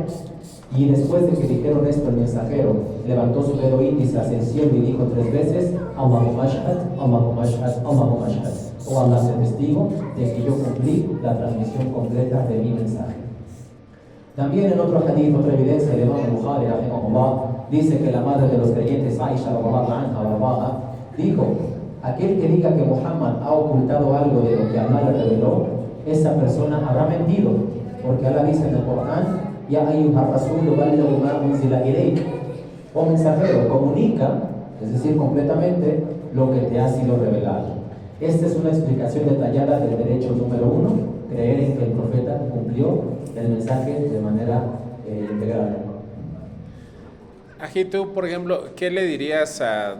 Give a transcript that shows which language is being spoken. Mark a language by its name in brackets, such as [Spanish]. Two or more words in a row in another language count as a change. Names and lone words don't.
[Spanish] Y después de que dijeron esto, el mensajero levantó su dedo índice hacia el cielo y dijo 3 veces: [Arabic] اللهم اشهد، اللهم اشهد، اللهم اشهد. [Spanish] Oh Allah, sé testigo de que yo cumplí la transmisión completa de mi mensaje. También en otro hadith, otra evidencia de Imam Bukhari, dice que la madre de los creyentes, Aisha, dijo: aquel que diga que Muhammad ha ocultado algo de lo que Allah le reveló, esa persona habrá mentido, porque Allah dice en el Corán: [Arabic] يا أيها الرسول بلغ ما أنزل إليك. [Spanish] O mensajero, comunica, es decir, completamente lo que te ha sido revelado. Esta es una explicación detallada del derecho número 1, creer en que el profeta cumplió el mensaje de manera integral. Aquí tú, por ejemplo, ¿qué le dirías a...